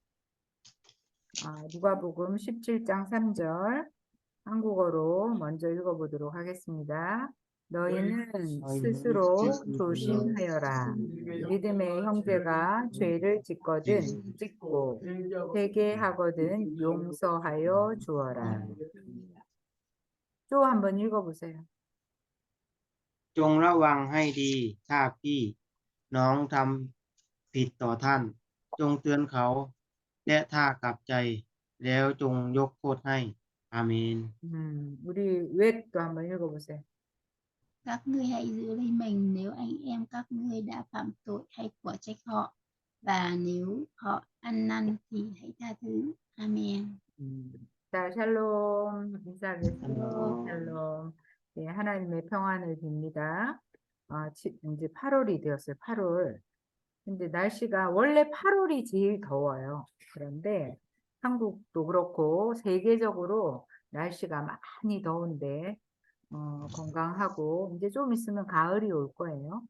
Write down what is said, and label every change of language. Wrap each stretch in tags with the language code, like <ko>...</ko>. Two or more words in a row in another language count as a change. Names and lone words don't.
<ko>누가복음 17장 3절 한국어로 먼저 읽어보도록 하겠습니다. 너희는 스스로 조심하여라. 믿음의 형제가 죄를 짓거든 짓고 회개하거든 용서하여 주어라. 또 한번 읽어보세요.</ko> <th>จงระวังให้ดี ถ้าพี่น้องทำผิดต่อท่าน จงเตือนเขา และถ้ากลับใจ แล้วจงยกโทษให้ อาเมน</th> <ko>우리 웻도 한번 읽어보세요.</ko> <vi>Các ngươi hãy giữ lấy mình nếu anh em các ngươi đã phạm tội hay quả trách họ, và nếu họ ăn năn thì hãy tha thứ. Amen.</vi> <ko>자, 샬롬 인사하겠습니다. 샬롬. 네, 하나님의 평안을 빕니다. 이제 8월이 되었어요. 8월. 근데 날씨가 원래 8월이 제일 더워요. 그런데 한국도 그렇고 세계적으로 날씨가 많이 더운데 건강하고 이제 좀 있으면 가을이 올 거예요.</ko>